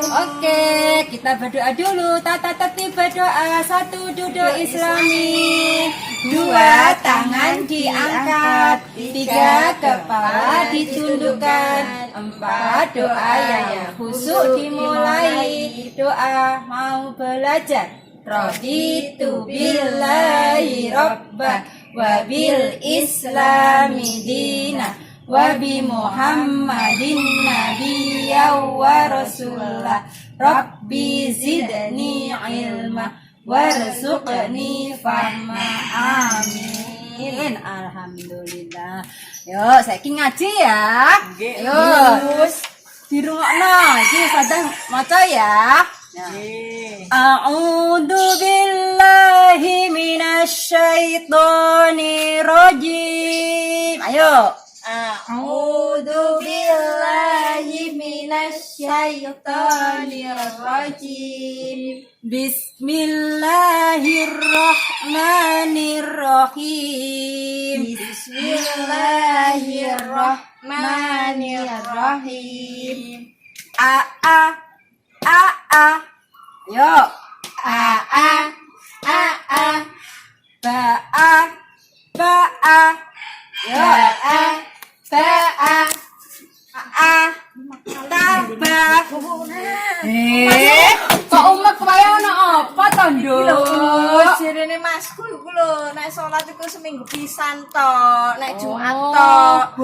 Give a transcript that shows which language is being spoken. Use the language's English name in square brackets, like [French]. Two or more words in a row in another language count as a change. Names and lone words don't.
[Indonesian] Oke, kita berdoa dulu. Tata tertib berdoa. 1 duduk Islami, 2 tangan diangkat, 3 kepala ditundukkan, 4 doa yang khusyuk dimulai. Doa mau belajar. [Arabic] رضيت بالله ربا وبالإسلام دينا وبمحمد نبيا ورسوله. رب زدني علما وارزقني فهما. آمين. الحمد لله. [Javanese] Yo, saiki ngaji ya. Yo, dirungokno iki sadang maca ya. [Arabic] أعوذ بالله من الشيطان الرجيم. [Javanese] Ayo. [Arabic] أعوذ بالله من الشيطان الرجيم. بسم الله الرحمن الرحيم. بسم الله الرحمن الرحيم. [Javanese] A. Yo. [Arabic] A. Ba. [Javanese] Yo. [Arabic] Tabah. [Javanese] Kok umek wae ono apa to, Nduk? Jarene Masku iku lho, nek salat iku seminggu pisan tok, nek Jumat tok.